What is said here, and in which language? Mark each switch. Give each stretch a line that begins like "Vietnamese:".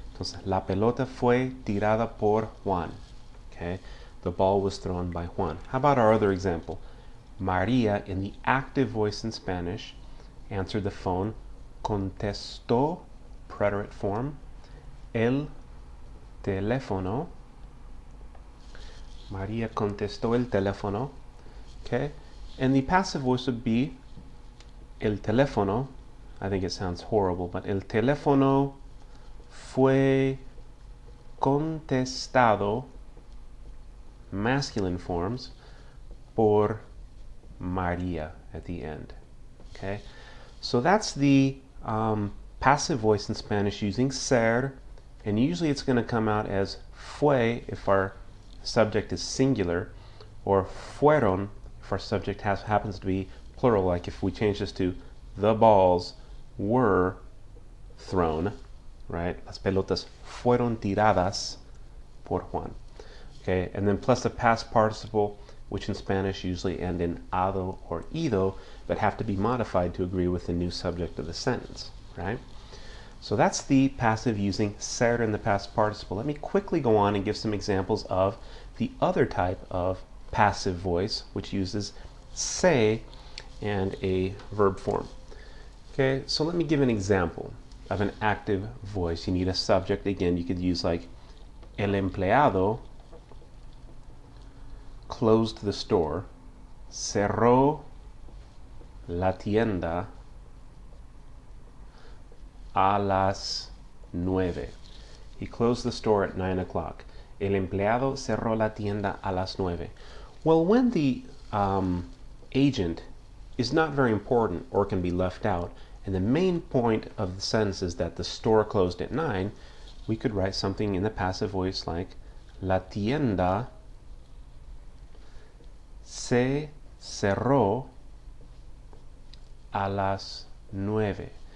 Spanish: Entonces, la pelota fue tirada por Juan.
English: Okay, the ball was thrown by Juan. How about our other example? Maria, in the active voice in Spanish, answered the phone, contestó, preterite form,
Spanish: él teléfono. María contestó el teléfono.
English: Okay? And the passive voice would be el teléfono. I think it sounds horrible, but
Spanish: el teléfono fue contestado,
English: masculine forms,
Spanish: por María
English: at the end. Okay? So that's the passive voice in Spanish using ser, and usually it's going to come out as fue if our subject is singular, or fueron if our subject happens to be plural, like if we change this to the balls were thrown, right?
Spanish: Las pelotas fueron tiradas por Juan.
English: Okay, and then plus the past participle, which in Spanish usually end in ado or ido, but have to be modified to agree with the new subject of the sentence, right? So that's the passive using ser in the past participle. Let me quickly go on and give some examples of the other type of passive voice, which uses se and a verb form. Okay, so let me give an example of an active voice. You need a subject. Again, you could use like
Spanish: el empleado
English: closed the store,
Spanish: cerró la tienda a las 9.
English: He closed the store at 9 o'clock.
Spanish: El empleado cerró la tienda a las 9.
English: Well, when the agent is not very important or can be left out, and the main point of the sentence is that the store closed at 9, we could write something in the passive voice like
Spanish: la tienda se cerró a las 9.